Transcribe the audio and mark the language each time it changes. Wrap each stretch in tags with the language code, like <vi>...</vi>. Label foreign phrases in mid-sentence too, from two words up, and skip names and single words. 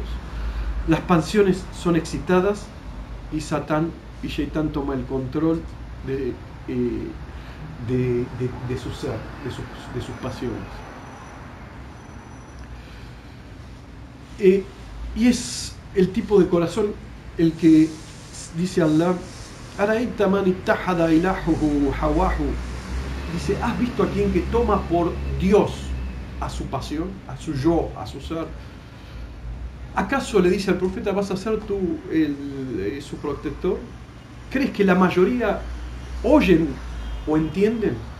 <es>Las pasiones son excitadas y Satán y Shaitán toma el control de su ser, de sus pasiones. Y es el tipo de corazón el que dice Allah:</es> <ar>أرأيت من اتخذ إلهه هواه.</ar> <es>Dice, ¿has visto a quien que toma por Dios a su pasión, a su yo, a su ser? ¿Acaso, le dice al profeta, vas a ser tú su protector? ¿Crees que la mayoría oyen o entienden?</es>